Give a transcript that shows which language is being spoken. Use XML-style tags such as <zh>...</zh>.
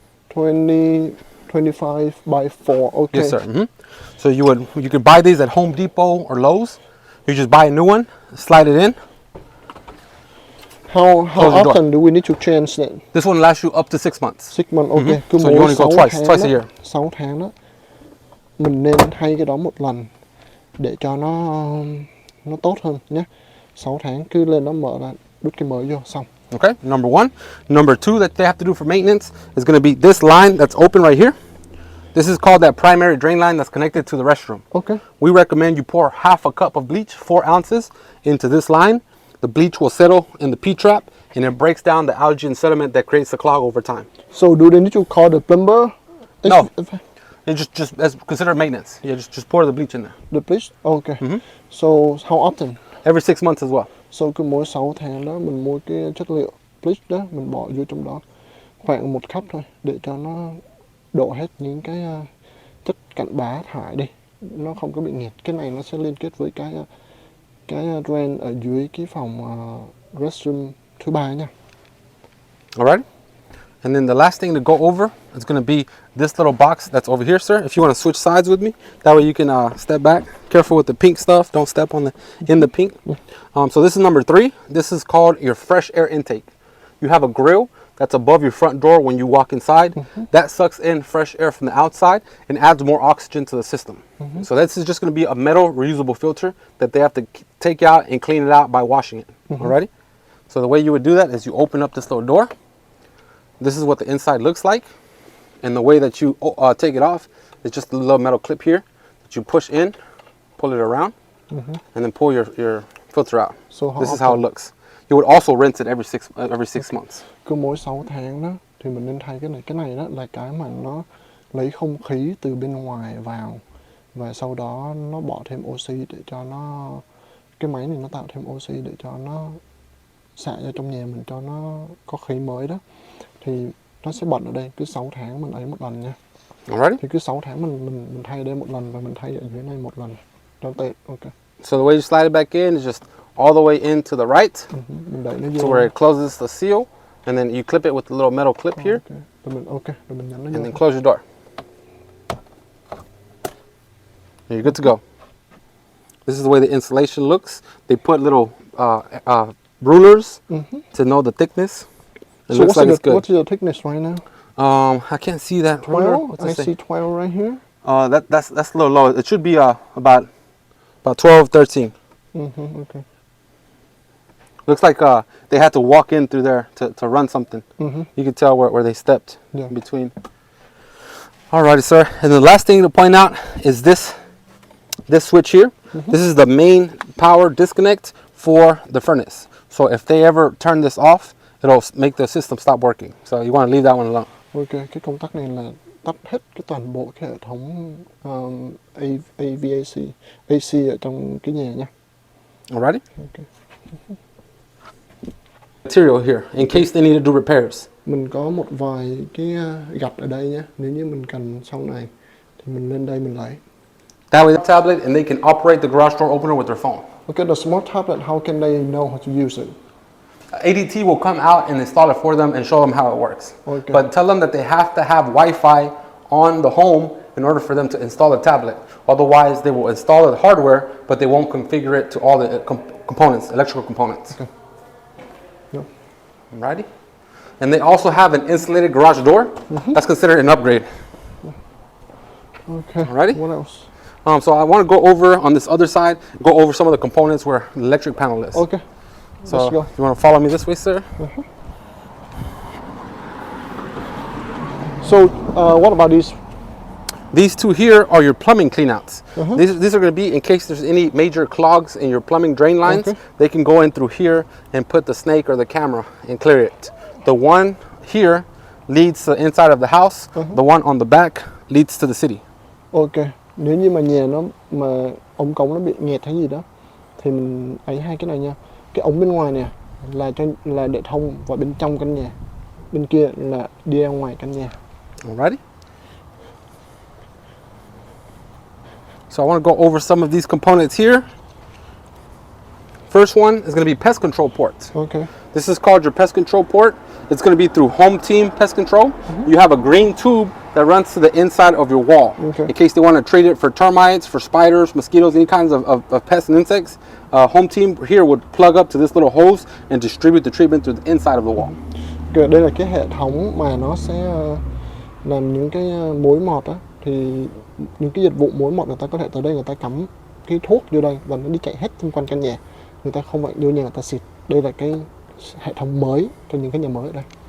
<en>25 by 4. Okay. Yes, sir. So you could buy these at Home Depot or Lowe's. You just buy a new one, slide it in. How Close your door. often do we need to change that? This one lasts you up to 6 months. 6 months. Ok.</en> <vi>Cứ</vi> <en>So you only go twice a year.</en> <vi>6 tháng đó. Mình nên thay cái đó một lần để cho nó tốt hơn nhé. 6 tháng cứ lên nó mở ra, đút cái mới vô xong.</vi> <en>Okay, number 1. Number 2 that they have to do for maintenance is going to be this line that's open right here. This is called that primary drain line that's connected to the restroom. Okay. We recommend you pour half a cup of bleach, 4 ounces, into this line. The bleach will settle in the P-trap and it breaks down the algae and sediment that creates the clog over time. So do they need to call the plumber? No. You just as consider maintenance. Yeah, just pour the bleach in there. The bleach? Okay. So how often? Every 6 months as well.</en> <vi>So cứ mỗi 6 tháng đó mình mua cái chất liệu bleach đó, mình bỏ vô trong đó khoảng 1 cup thôi để cho nó đổ hết những cái chất cặn bã thải đi, nó không có bị nghẹt. Cái này nó sẽ liên kết với cái drain ở dưới cái phòng restroom thứ 3 nha.</vi> <en>All right. And then the last thing to go over is going to be this little box that's over here, sir. If you want to switch sides with me, that way you can step back. Careful with the pink stuff. Don't step on the pink. So this is number 3. This is called your fresh air intake. You have a grill that's above your front door when you walk inside. That sucks in fresh air from the outside and adds more oxygen to the system. So this is just going to be a metal reusable filter that they have to take out and clean it out by washing it. Alrighty? So the way you would do that is you open up this little door. This is what the inside looks like. And the way that you take it off is just a little metal clip here that you push in, pull it around, and then pull your filter out. So this is how it looks. You would also rinse it every six months.</en> <vi>Cứ mỗi 6 tháng đó thì mình nên thay cái này. Cái này đó là cái mà nó lấy không khí từ bên ngoài vào và sau đó nó bỏ thêm oxy để cho nó, cái máy này nó tạo thêm oxy để cho nó xả ra trong nhà mình cho nó có khí mới đó. Thì nó sẽ bận ở đây, cứ 6 tháng mình ấy một lần nha.</vi> <en>Alrighty.</en> <vi>Thì cứ 6 tháng mình thay ở đây một lần và mình thay ở dưới này một lần.</vi> <en>Okay. So the way you slide it back in is just all the way in to the right,</en> <vi>Mình đẩy nó</vi> <en>to</en> <vi>vô.</vi> <en>where it closes the seal, and then you clip it with a little metal clip here,</en> <vi>Rồi mình nhấn nó</vi> <en>and</en> <vi>vô.</vi> <en>then close your door. And you're good to go. This is the way the insulation looks. They put little rulers to know the thickness. It So looks like it's good. what's your thickness right now? I can't see that ruler. 12? What's I it say? see 12 right here. That's a little low. It should be about 12, 13. Okay. Looks like they had to walk in through there to run something. You can tell where they stepped in between. Alrighty, sir. And the last thing to point out is this switch here. This is the main power disconnect for the furnace. So if they ever turn this off, it'll make the system stop working. So you want to leave that one alone.</en> <vi>Okay, cái công tắc này là tắt hết cái toàn bộ cái hệ thống AVAC, AC ở trong cái nhà nha.</vi> <en>Alrighty. Okay. Material here in case they need to do repairs.</en> <vi>Mình có một vài cái gạch ở đây nhé. Nếu như mình cần sau này thì mình lên đây mình lấy.</vi> <en>That way the tablet and they can operate the garage door opener with their phone. Okay, the smart tablet, how can they know how to use it? ADT will come out and install it for them and show them how it works. Okay. But tell them that they have to have Wi-Fi on the home in order for them to install the tablet. Otherwise, they will install the hardware, but they won't configure it to all the components, electrical components. Okay. Yeah. Alrighty. And they also have an insulated garage door. That's considered an upgrade. Okay. Alrighty. What else? So I want to go over on this other side, go over some of the components where the electric panel is. Okay. So Let's go. you want to follow me this way, sir? So, what about these? These two here are your plumbing cleanouts. These are going to be in case there's any major clogs in your plumbing drain lines. Okay. They can go in through here and put the snake or the camera and clear it. The one here leads to the inside of the house. The one on the back leads to the city. Okay.</en> <vi>Nếu như mà nhà nó mà ống cống nó bị nghẹt hay gì đó thì mình ấy hai cái này nha. Cái ống bên ngoài nè là để thông vào bên trong căn nhà. Bên kia là đi ra ngoài căn nhà.</vi> <en>Alrighty. So I want to go over some of these components here. First one is going to be pest control ports. Okay. This is called your pest control port. It's going to be through Home Team Pest Control. You have a green tube that runs to the inside of your wall. Okay. In case they want to treat it for termites, for spiders, mosquitoes, any kinds of pests and insects, Home Team here would plug up to this little hose and distribute the treatment through the inside of the wall.</en> <vi>Okay, đây là cái hệ thống mà nó sẽ làm những cái mối mọt á, thì những cái dịch vụ mối mọt người ta có thể tới đây người ta cắm cái thuốc vô đây và nó đi chạy hết xung quanh căn nhà. Người ta không phải vô nhà người ta xịt. Đây là cái hệ thống mới cho những cái nhà mới ở đây.</vi>